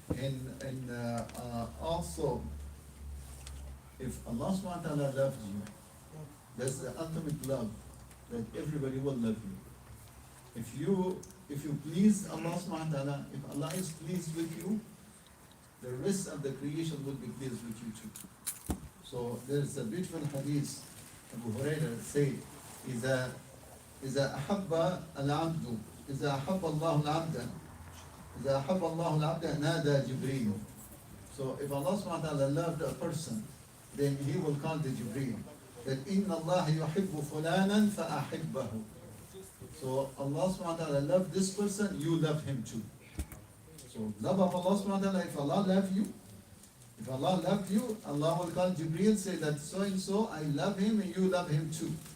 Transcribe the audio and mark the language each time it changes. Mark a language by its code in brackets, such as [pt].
[en] And also, if Allah subhanahu wa ta'ala loves you, that's the ultimate love, that everybody will love you. If you please Allah subhanahu wa ta'ala, if Allah is pleased with you, the rest of the creation will be pleased with you too. So there's a beautiful hadith, Abu Hurairah said, [ar] إذا أحب العبد إذا أحب الله العبد إذا أحب الله العبد نادى جبريل. [en] So if Allah subhanahu wa ta'ala loved a person, then he will call the Jibreel, that [ar] إن الله يحب فلانا فأحبه. [en] So Allah subhanahu wa ta'ala loved this person, you love him too. So love of Allah subhanahu wa ta'ala, if Allah loves you, if Allah loves you, Allah will call Jibreel, say that so and so, I love him and you love him too.